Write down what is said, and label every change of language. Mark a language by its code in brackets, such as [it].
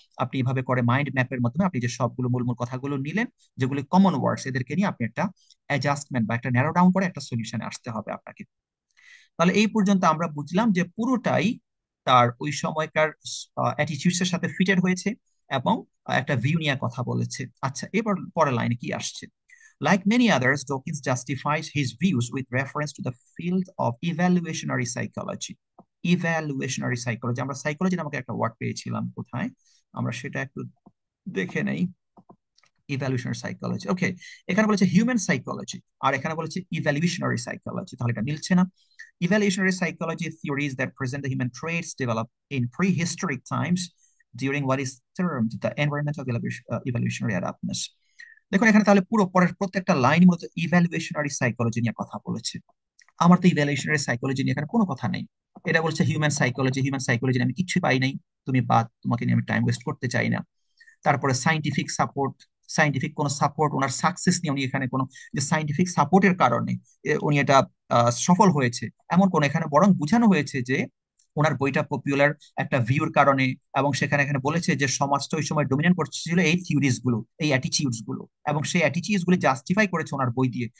[bn] আপনি এভাবে করে মাইন্ড ম্যাপের মাধ্যমে আপনি যে সবগুলো মূল মূল কথাগুলো নিলেন, যেগুলি কমন ওয়ার্ডস, এদেরকে নিয়ে আপনি একটা অ্যাডজাস্টমেন্ট বা একটা ন্যারো ডাউন করে একটা সলিউশনে আসতে হবে আপনাকে। তাহলে এই পর্যন্ত আমরা বুঝলাম যে পুরোটাই তার ওই সময়কার অ্যাটিটিউডস এর সাথে ফিটেড হয়েছে, এবং একটা ভিউ নিয়ে কথা বলেছে। আচ্ছা, এবার পরের লাইনে কি আসছে? [en] Like many others, Dawkins justifies his views with reference to the field of evaluationary psychology. [bn] Evaluationary psychology, আমরা সাইকোলজি নামক একটা ওয়ার্ড পেয়েছিলাম কোথায়, আমরা সেটা একটু দেখে নেই। ইভ্যালুয়েশনারি সাইকোলজি, ওকে, এখানে বলেছে হিউম্যান সাইকোলজি, আর এখানে বলেছে ইভ্যালুয়েশনারি সাইকোলজি, তাহলে এটা মিলছে না। [en] Evolutionary psychology theories that present the human traits developed in prehistoric times during what is termed the environmental evolutionary adaptedness. [bn] দেখুন এখানে তাহলে পুরো পরের প্রত্যেকটা লাইন মূলত ইভ্যালুয়েশনারি সাইকোলজি নিয়ে কথা বলেছে। আমার তো ইভ্যালুয়েশনারি সাইকোলজি নিয়ে এখানে কোনো কথা নেই। এটা বলছে হিউম্যান সাইকোলজি, হিউম্যান সাইকোলজি আমি কিছুই পাই নাই, তুমি বাদ, তোমাকে নিয়ে আমি টাইম ওয়েস্ট করতে চাই না। তারপরে সাইন্টিফিক সাপোর্ট, সাইন্টিফিক কোন সাপোর্ট, ওনার সাকসেস নিয়ে উনি এখানে কোনো যে সাইন্টিফিক সাপোর্টের কারণে উনি এটা সফল হয়েছে এমন কোন, এখানে বরং বোঝানো হয়েছে যে ওনার বইটা পপুলার একটা ভিউর কারণে, এবং সেখানে এখানে বলেছে যে সমাজটা ওই সময় ডমিনেট করছিল এই থিওরিজ গুলো, এই অ্যাটিটিউডস গুলো, এবং সেই অ্যাটিটিউডস গুলো জাস্টিফাই করেছে ওনার বই দিয়ে।